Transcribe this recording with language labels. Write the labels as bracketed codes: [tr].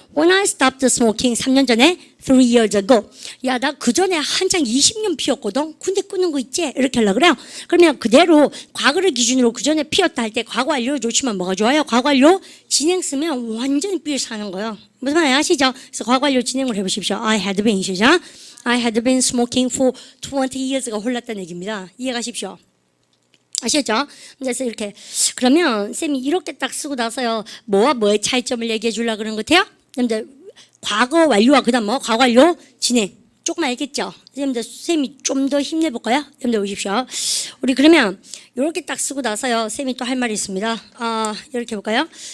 [en] When I stopped smoking [ko] 3년 전에 [en] 3 years ago. [ko] 야 나 그 전에 한창 20년 피웠거든. 근데 끊는 거 있지? 이렇게 하려고 그래요. 그러면 그대로 과거를 기준으로 그 전에 피웠다 할 때 과거 완료 좋지만 뭐가 좋아요? 과거 완료 진행 쓰면 완전히 삐를 사는 거예요. 무슨 말인지 아시죠? 그래서 과거 완료 진행을 해보십시오. [en] I had been [ko] 시작. [en] I had been smoking for 20 years가 [ko] 홀랐다는 얘기입니다. 이해가십시오. 아시겠죠? 그래서 이렇게 그러면 쌤이 이렇게 딱 쓰고 나서요 뭐와 뭐의 차이점을 얘기해 주려고 그런 것 같아요? 근데 과거 완료와 그다음 뭐 과거 완료 진행 조금 알겠죠? 쌤이 좀 더 힘내볼까요? 여러분들 보십시오. 우리 그러면 이렇게 딱 쓰고 나서요 쌤이 또 할 말이 있습니다. 이렇게 볼까요?